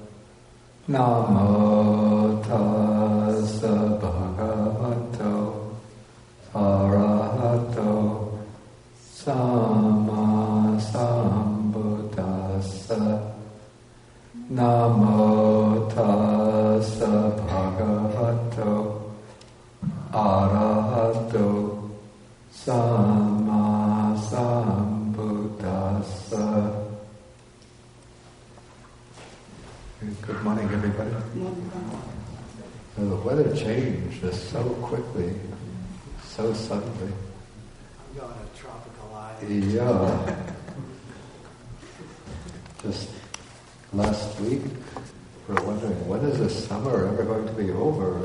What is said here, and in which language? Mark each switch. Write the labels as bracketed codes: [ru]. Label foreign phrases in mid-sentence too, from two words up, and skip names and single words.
[pi] Namo tassa bhagavato arahato sama sambuddhassa. Namo tassa bhagavato arahato sama sambuddhassa. [en] Good morning, everybody. The weather changed just so quickly, so suddenly. I'm going to tropical island. Yeah. Just last week, we were wondering, when is the summer ever going to be over?